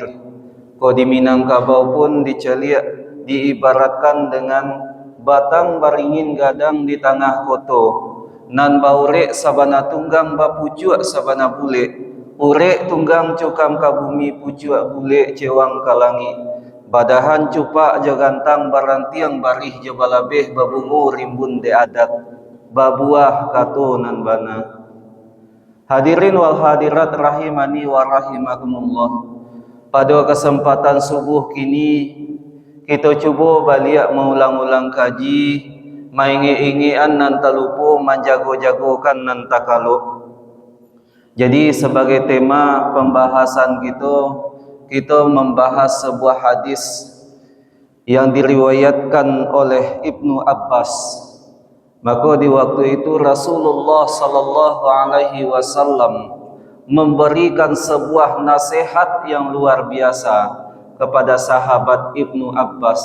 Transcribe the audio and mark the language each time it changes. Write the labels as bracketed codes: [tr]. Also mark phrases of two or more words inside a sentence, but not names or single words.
[min] Ko di Minangkabau pun diibaratkan dengan batang baringin gadang di tengah koto, nan baurek sabana tunggang bapucuak sabana bule, urek tunggang cukam ka bumi pucuak bule cewang ka langit, badahan cupak jagantang barantiang barih jabalabeh babungu rimbun de adat, babuah kato nan bana. [ar] الحاضرين والحاضرات رحمني ورحمكم الله. [id] Pada kesempatan subuh kini kita cuba balik mengulang-ulang kaji, [min] maingi-ingian nan talupo menjago-jagokan nan takalo. [id] Jadi sebagai tema pembahasan kita membahas sebuah hadis yang diriwayatkan oleh Ibnu Abbas. Maka di waktu itu Rasulullah [ar] صلى الله عليه وسلم [id] memberikan sebuah nasihat yang luar biasa kepada sahabat Ibnu Abbas.